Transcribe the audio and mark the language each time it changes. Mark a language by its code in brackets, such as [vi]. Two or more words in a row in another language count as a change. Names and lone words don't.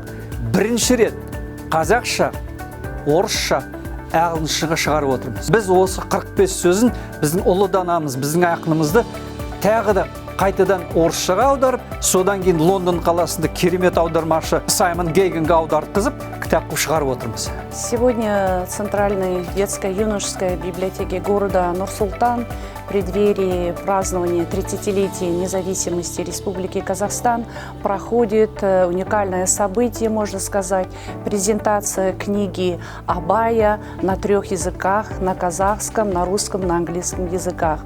[kk] Бірінші рет қазақша, орысша, ағылшыншаға шығарып отырмыз. Біз осы 45 сөзін біздің ұлы данамыз, біздің ақынымызды тағы да қайтадан орысшаға аударып, содан кейін Лондон қаласында керемет аудармашы Саймон Гейгенге аударткызып, кітап қылып шығарып отырмыз. [ru] Сегодня в Центральной детско-юношеской библиотеке города Нур-Султан в преддверии празднования 30-летия независимости Республики Казахстан проходит уникальное событие, можно сказать, презентация книги Абая на 3 языках, на казахском, на русском, на английском языках.